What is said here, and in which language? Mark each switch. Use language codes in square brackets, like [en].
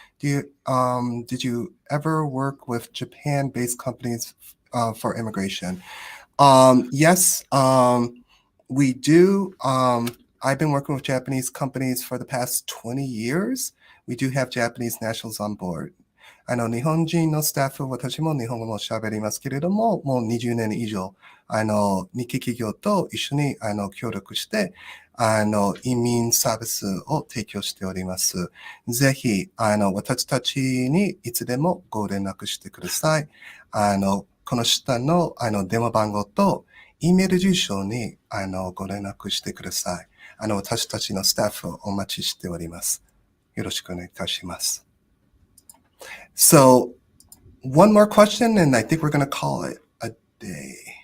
[en] Did you ever work with Japan-based companies for immigration? Yes, we do. I've been working with Japanese companies for the past 20 years. We do have Japanese nationals on board. [ja] 日本人のスタッフ、私も日本語も喋りますけれども、もう20年以上、日系企業と一緒に、協力して、移民サービスを提供しております。ぜひ、私たちにいつでもご連絡してください。この下の、電話番号と、E メール住所に、ご連絡してください。私たちのスタッフをお待ちしております。よろしくお願いいたします。 [en] So, one more question, and I think we're going to call it a day.